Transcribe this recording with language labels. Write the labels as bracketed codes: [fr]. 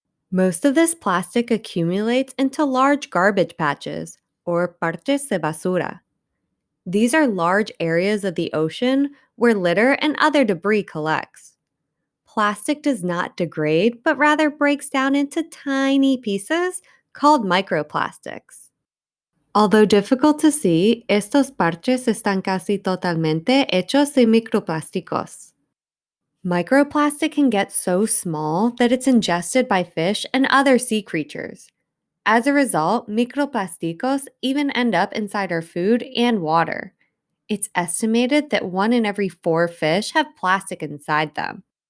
[en] Most of this plastic accumulates into large garbage patches, or [es] parches de basura. [en] These are large areas of the ocean where litter and other debris collects. Plastic does not degrade, but rather breaks down into tiny pieces called microplastics. Although difficult to see, [es] estos parches están casi totalmente hechos de microplásticos. [en] Microplastic can get so small that it's ingested by fish and other sea creatures. As a result, microplásticos even end up inside our food and water. It's estimated that 1 in every 4 fish have plastic inside them.